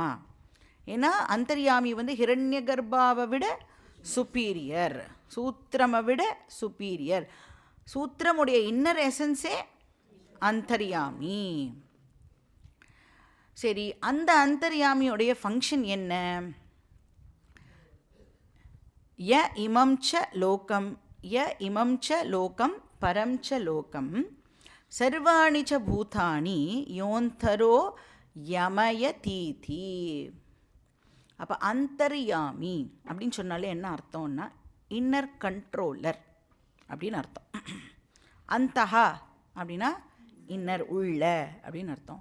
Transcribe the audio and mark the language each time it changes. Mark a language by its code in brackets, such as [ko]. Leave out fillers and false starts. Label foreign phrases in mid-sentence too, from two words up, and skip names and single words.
[ta] ஏன்னா அந்தர்யாமி வந்து ஹிரண்யகர்பாவை விட சுப்பீரியர், சூத்திரமை விட சுப்பீரியர். சூத்திரமுடைய [en] inner essence [ta] அந்தர்யாமி. சரி, அந்த அந்தர்யாமியோடைய ஃபங்க்ஷன் என்ன? [sa] य इमं च लोकं य इमं च लोकं परं च लोकं सर्वाणि च भूतानि योऽन्तरो यमयतीति. [ta] அப்போ அந்தர்யாமி அப்படின்னு சொன்னாலே என்ன அர்த்தம்னா [en] inner controller [ta] அப்படின்னு அர்த்தம். அந்தஹா அப்படின்னா இன்னர், உள்ள அப்படின்னு அர்த்தம்.